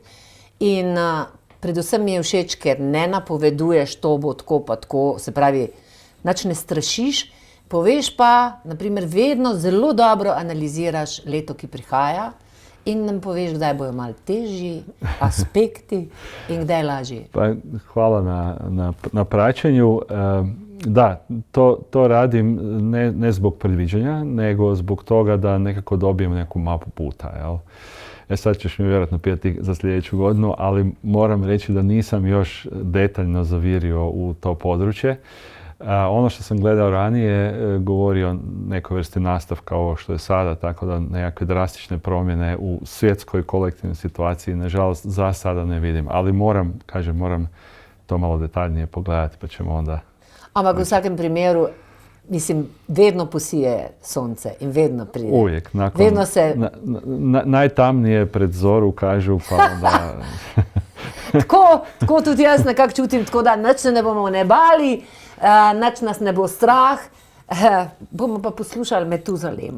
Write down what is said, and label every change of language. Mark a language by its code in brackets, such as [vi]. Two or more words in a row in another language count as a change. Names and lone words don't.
[sl] In predvsem mi je všeč, ker ne napoveduješ, to bo tako pa tako, se pravi, nič ne strašiš, poveš pa, naprimer, vedno zelo dobro analiziraš leto, ki prihaja in nam poveš, kdaj bojo malo težji aspekti in kdaj lažji. [hr] Pa, hvala na praćenju. Da, to radim ne zbog predviđanja, nego zbog toga da nekako dobijem neku mapu puta, jel? Sad ćeš mi vjerojatno pitati za sljedeću godinu, ali moram reći da nisam još detaljno zavirio u to područje. Ono što sam gledao ranije govori o nekoj vrsti nastavka ovo što je sada, tako da nekakve drastične promjene u svjetskoj kolektivnoj situaciji nažalost za sada ne vidim. Ali moram to malo detaljnije pogledati pa ćemo onda... [sl] Ampak v vsakem primeru, mislim, vedno posije sonce in vedno pride. [hr] Uvijek. [sl] Vedno se... [hr] Najtamnije pred zoru kažu pa onda... [sl] Tako tudi jaz nekako čutim, tako da nič se ne bomo ne bali, nič nas ne bo strah, bomo pa poslušali Metuzalema.